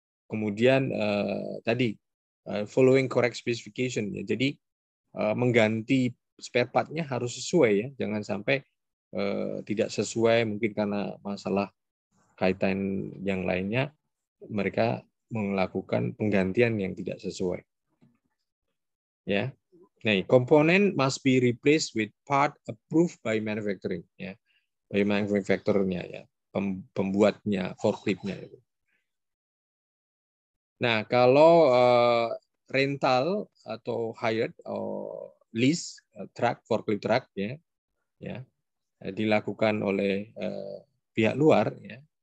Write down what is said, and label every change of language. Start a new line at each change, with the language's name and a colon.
Indonesian: Kemudian tadi
English: following correct specification
Indonesian: ya. Jadi mengganti spare part-nya harus sesuai ya, jangan sampai tidak sesuai mungkin karena masalah kaitan yang lainnya mereka melakukan penggantian yang tidak sesuai. Ya.
English: Nah, komponen must be replaced with part approved by manufacturing ya.
Indonesian: By manufacturernya ya, pembuatnya forklift-nya itu. Nah, kalau rental atau hired atau lease truck, forklift truck ya dilakukan oleh pihak luar ya.